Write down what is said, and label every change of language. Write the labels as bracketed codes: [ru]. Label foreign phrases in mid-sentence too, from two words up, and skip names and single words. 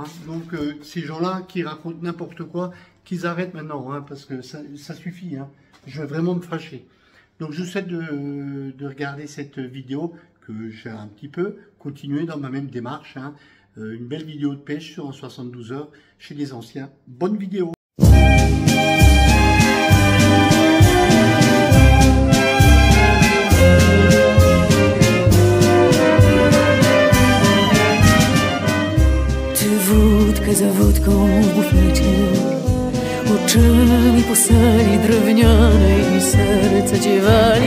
[fr] Donc, ces gens-là qui racontent n'importe quoi, qu'ils arrêtent maintenant, hein, parce que ça suffit. Hein. Je vais vraiment me fâcher. Donc, je vous souhaite de regarder cette vidéo que j'ai un petit peu continué dans ma même démarche. Hein. Une belle vidéo de pêche en 72 heures chez les anciens. Bonne vidéo. [pl] Wódkę za wódką w bufecie, oczami po sali drewnianej i serce cię wali.